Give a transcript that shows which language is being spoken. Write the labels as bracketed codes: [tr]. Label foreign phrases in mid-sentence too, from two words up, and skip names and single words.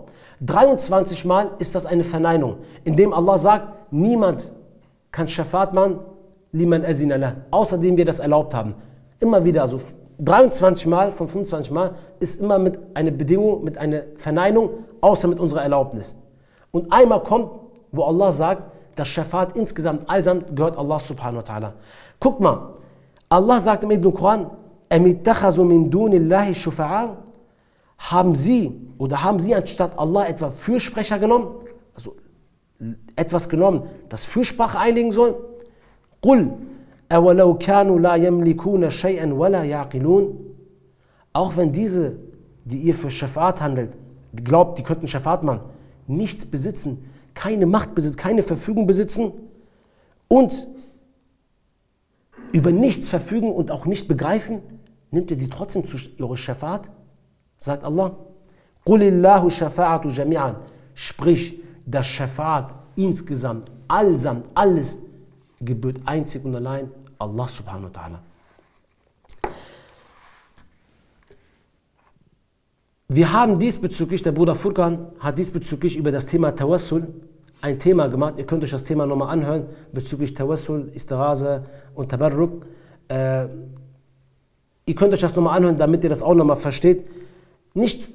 [de] 23 Mal ist das eine Verneinung, indem Allah sagt, niemand kann Schafat machen, [ar] لمن أذن له, [de] außerdem wir das erlaubt haben. Immer wieder, also 23 Mal von 25 Mal ist immer mit einer Bedingung, mit einer Verneinung, außer mit unserer Erlaubnis. Und einmal kommt, wo Allah sagt, das Schafat insgesamt allsamt gehört [ar] الله سبحانه وتعالى. [de] Guckt mal, Allah sagt im edlen Koran, [ar] أم اتخذوا من دون الله شفعاء, [de] haben sie anstatt Allah etwa Fürsprecher genommen, also etwas genommen, das Fürsprache einlegen soll? [ar] قُلْ أَوَلَوْ كَانُوا لَا يَمْلِكُونَ شَيْئًا وَلَا يَعْقِلُونَ. [de] Auch wenn diese, die ihr für Schafat handelt, glaubt, die könnten Schafat machen, nichts besitzen, keine Macht besitzen, keine Verfügung besitzen und über nichts verfügen und auch nicht begreifen, nimmt ihr die trotzdem zu ihrer Schafat? Sagt Allah, [ar] قل لله الشفاعة جميعا. [de] Sprich, das Schafat insgesamt, allsamt, alles gebührt einzig und allein [ar] الله سبحانه وتعالى. [de] Wir haben diesbezüglich, der Bruder Furkan hat diesbezüglich über das Thema Tawassul ein Thema gemacht. Ihr könnt euch das Thema nochmal anhören, bezüglich Tawassul, Istighatha und Tabarruk. Ihr könnt euch das nochmal anhören, damit ihr das auch nochmal versteht.